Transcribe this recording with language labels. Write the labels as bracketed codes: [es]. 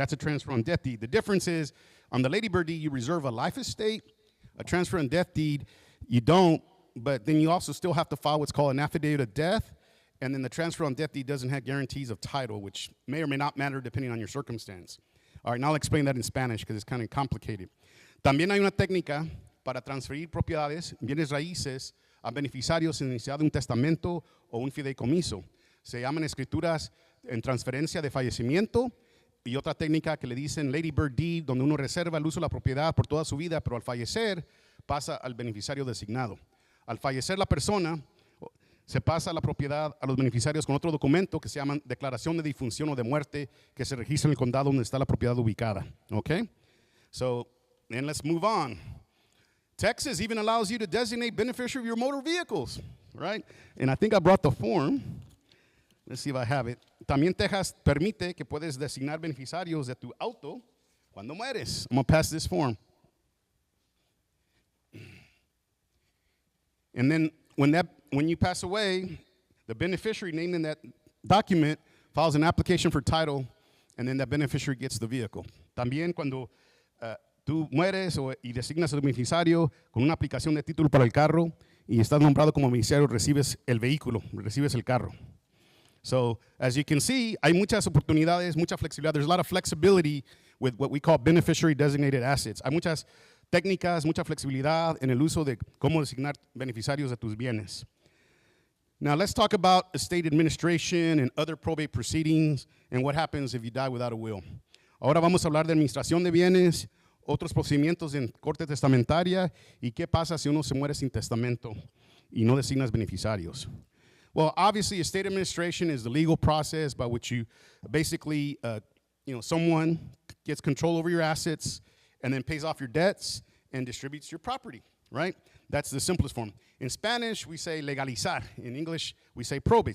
[en] That's a transfer on death deed. The difference is, on the ladybird deed, you reserve a life estate. A transfer on death deed, you don't, but then you also still have to file what's called an affidavit of death. And then the transfer on death deed doesn't have guarantees of title, which may or may not matter depending on your circumstance. All right, now I'll explain that in Spanish because it's kind of complicated. [es] También hay una técnica para transferir propiedades, bienes raíces, a beneficiarios sin necesidad de un testamento o un fideicomiso. Se llaman escrituras en transferencia de fallecimiento y otra técnica que le dicen Lady Bird Deed, donde uno reserva el uso de la propiedad por toda su vida, pero al fallecer pasa al beneficiario designado. Al fallecer la persona, se pasa la propiedad a los beneficiarios con otro documento que se llama declaración de difunción o de muerte que se registra en el condado donde está la propiedad ubicada. [en] Okay? So, then let's move on. Texas even allows you to designate beneficiary of your motor vehicles, right? And I think I brought the form. Let's see if I have it. [es] También Texas permite que puedes designar beneficiarios de tu auto cuando mueres. [en] I'm going to pass this form. And then when you pass away, the beneficiary named in that document files an application for title, and then that beneficiary gets the vehicle. [es] También cuando tú mueres y designas al beneficiario con una aplicación de título para el carro y estás nombrado como beneficiario, recibes el vehículo, recibes el carro. [en] So, as you can see, [es] hay muchas oportunidades, mucha flexibilidad. [en] There's a lot of flexibility with what we call beneficiary designated assets. [es] Hay muchas técnicas, mucha flexibilidad en el uso de cómo designar beneficiarios de tus bienes. [en] Now, let's talk about estate administration and other probate proceedings and what happens if you die without a will. [es] Ahora vamos a hablar de administración de bienes, otros procedimientos en corte testamentaria y qué pasa si uno se muere sin testamento y no designas beneficiarios. [en] Well, obviously, estate administration is the legal process by which you basically, someone gets control over your assets and then pays off your debts and distributes your property, right? That's the simplest form. In Spanish, we say legalizar. In English, we say probate.